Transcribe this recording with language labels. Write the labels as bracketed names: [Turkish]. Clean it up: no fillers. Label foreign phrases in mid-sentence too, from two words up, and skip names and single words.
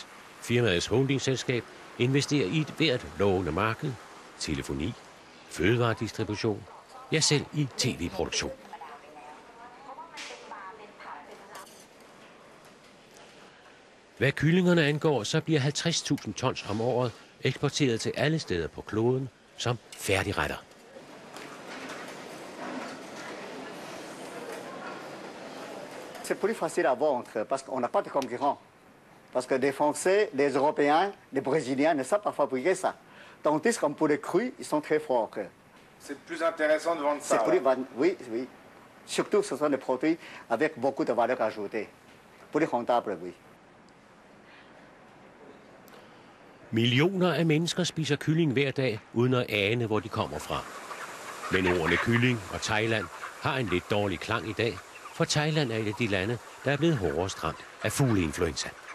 [Danish] Firmaets holdingselskab investerer i et hvert lovende marked, telefoni, fødevaredistribution, ja selv i tv-produktion. Hvad kyllingerne angår, så bliver 50.000 tons om året eksporteret til alle steder på kloden som færdigretter. [French] C'est plus facile à vendre parce qu'on n'a pas de concurrents. Parce que les Français, les Européens, les Brésiliens ne savent pas fabriquer ça. Tandis qu'en poulet cru, ils sont très forts. C'est plus intéressant de vendre ça. Oui, oui. Surtout, ce sont des produits avec beaucoup de valeur ajoutée. Plus rentable, oui. [Danish] Millioner af mennesker spiser kylling hver dag, uden at ane, hvor de kommer fra. Men ordene kylling og Thailand har en lidt dårlig klang i dag, for Thailand er et af de lande, der er blevet hårdest ramt af fugleinfluenza.